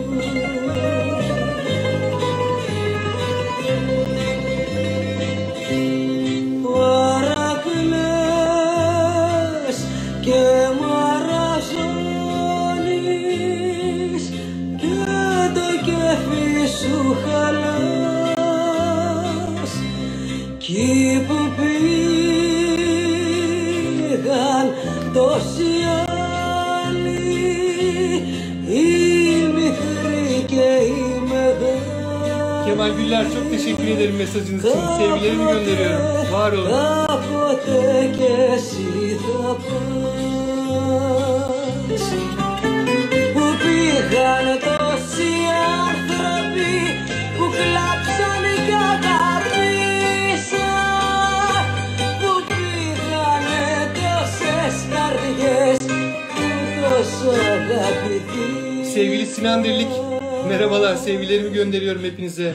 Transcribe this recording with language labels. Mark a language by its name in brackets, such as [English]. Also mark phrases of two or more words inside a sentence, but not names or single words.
[Greek] Παρακλές και μαραζώνεις και το κέφι σου χαλάς κι που πήγαν τόσοι άλλοι, οι μικροί και οι μεγάλοι. [Turkish] Kemal Güller, çok teşekkür ederim mesajınız için. Sevgilerimi gönderiyorum. Var olun. [Greek] Κάποτε κι εσύ θα πας που πήγαν τόσοι άνθρωποι που κλάψαν κι αγαπήσαν, που πήγανε τόσες καρδιές που τόσο αγαπηθείς. [Turkish] Sevgili Sinan Dirlik, merhabalar. Sevgilerimi gönderiyorum hepinize.